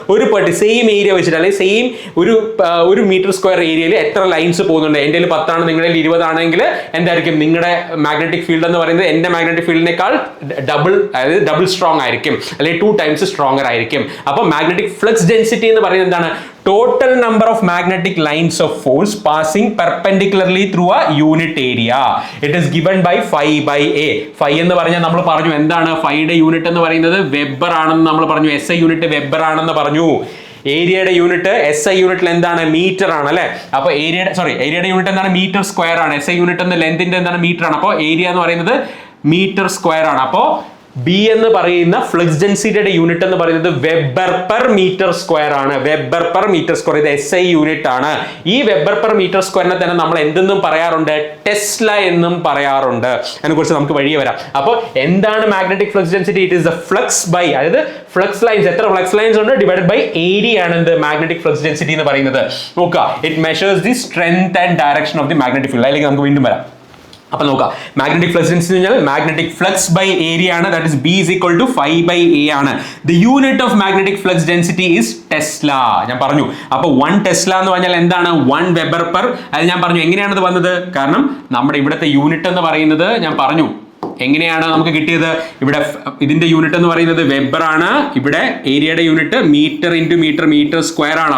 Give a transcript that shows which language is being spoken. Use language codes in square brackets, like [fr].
[ml] ഒരു same area വെച്ചിട്ട്, അല്ലെങ്കിൽ സെയിം ഒരു മീറ്റർ സ്ക്വയർ ഏരിയയിൽ എത്ര ലൈൻസ് പോകുന്നുണ്ട്. എൻ്റെ 10 ആണ്, നിങ്ങളുടെ 20 ആണെങ്കിൽ എന്തായിരിക്കും നിങ്ങളുടെ മാഗ്നറ്റിക് ഫീൽഡ് എന്ന് പറയുന്നത് എൻ്റെ മാഗ്നറ്റിക് ഫീൽഡിനേക്കാൾ അതായത് ഡബിൾ സ്ട്രോങ് ആയിരിക്കും, അല്ലെങ്കിൽ 2 times സ്ട്രോങ്ങർ ആയിരിക്കും. അപ്പോൾ മാഗ്നറ്റിക് ഫ്ലക്സ് ഡെൻസിറ്റി എന്ന് പറയുന്നത് എന്താണ്? [en] total number of magnetic lines of force passing perpendicularly through a unit area. It is given by phi by A. [ml] Phi എന്ന് പറഞ്ഞാൽ നമ്മൾ പറഞ്ഞു എന്താണ്? ഫൈയുടെ യൂണിറ്റ് എന്ന് പറയുന്നത് വെബർ ആണെന്ന് നമ്മൾ പറഞ്ഞു. SI യൂണിറ്റ് വെബർ ആണെന്ന് പറഞ്ഞു. ഏരിയയുടെ യൂണിറ്റ് SI യൂണിറ്റിൽ എന്താണ്? മീറ്റർ ആണ് അല്ലെ. അപ്പൊ ഏരിയയുടെ യൂണിറ്റ് എന്താണ്? മീറ്റർ സ്ക്വയർ ആണ്. SI യൂണിറ്റ് എന്ന ലെന്തിന്റെ എന്താണ്? മീറ്റർ ആണ്. അപ്പോൾ ഏരിയ എന്ന് പറയുന്നത് മീറ്റർ സ്ക്വയർ ആണ്. അപ്പോൾ B എന്ന് പറയുന്ന ഫ്ലക്സ് ഡെൻസിറ്റിയുടെ യൂണിറ്റ് എന്ന് പറയുന്നത് വെബർ പെർ മീറ്റർ സ്ക്വയർ ആണ്. വെബർ പെർ മീറ്റർ സ്ക്വയർ, ഇത് SI യൂണിറ്റ് ആണ്. ഈ വെബർ പെർ മീറ്റർ സ്ക്വയറിനെ തന്നെ നമ്മൾ എന്തെന്നും പറയാറുണ്ട്? ടെസ്ല എന്നും പറയാറുണ്ട്. അതിനെക്കുറിച്ച് നമുക്ക് വഴിയെ വരാം. അപ്പോൾ എന്താണ് magnetic flux density? [en] it is the flux by, [ml] അതായത് ഫ്ലക്സ് ലൈൻസ്, എത്ര ഫ്ലക്സ് ലൈൻസ് ഉണ്ട് ഡിവൈഡഡ് ബൈ ഏരിയ ആണ് എന്ത്? മാഗ്നറ്റിക് ഫ്ലക്സ് ഡെൻസിറ്റി എന്ന് പറയുന്നത്. നോക്കുക, [en] It measures the strength and direction of the magnetic field. [ml] അതിലേക്ക് നമുക്ക് വീണ്ടും വരാം. അപ്പൊ നോക്കാം, മാഗ്നറ്റിക് ഫ്ലക്സ് ഡെൻസിറ്റി എന്ന് പറഞ്ഞാൽ മാഗ്നറ്റിക് ഫ്ലക്സ് ബൈ ഏരിയ ആണ്. [en] that is B is equal to phi by A [ml] ആണ്. [en] The unit of magnetic flux density is tesla. [ml] ഞാൻ പറഞ്ഞു. അപ്പൊ 1 ടെസ്ല എന്ന് പറഞ്ഞാൽ എന്താണ്? 1 വെബർ പെർ. അത് ഞാൻ പറഞ്ഞു എങ്ങനെയാണത് വന്നത്? കാരണം നമ്മുടെ ഇവിടുത്തെ യൂണിറ്റ് എന്ന് പറയുന്നത് ഞാൻ പറഞ്ഞു എങ്ങനെയാണ് നമുക്ക് കിട്ടിയത്? ഇവിടെ ഇതിന്റെ യൂണിറ്റ് എന്ന് പറയുന്നത് വെബർ ആണ്. ഇവിടെ ഏരിയയുടെ unit metre into metre, metre square ആണ്.